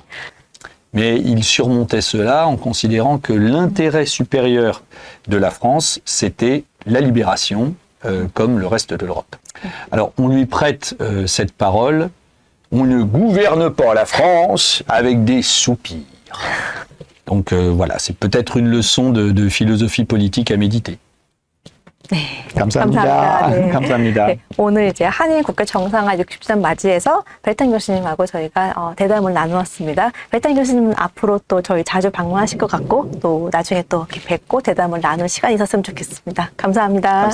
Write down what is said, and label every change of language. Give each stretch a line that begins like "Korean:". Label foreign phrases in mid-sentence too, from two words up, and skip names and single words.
French: Mais il surmontait cela en considérant que l'intérêt supérieur de la France, c'était la libération, comme le reste de l'Europe. Alors, on lui prête cette parole, on ne gouverne pas la France avec des soupirs. Donc voilà, c'est peut-être une leçon de philosophie politique à méditer.
Korean: 네, 감사합니다. 감사합니다. 네. 감사합니다. 네, 오늘 이제 한일 국가 정상화 60주년 맞이해서 벨탄 교수님하고 저희가 대담을 나누었습니다. 벨탄 교수님은 앞으로 또 저희 자주 방문하실 것 같고 또 나중에 또 이렇게 뵙고 대담을 나눌 시간이 있었으면 좋겠습니다.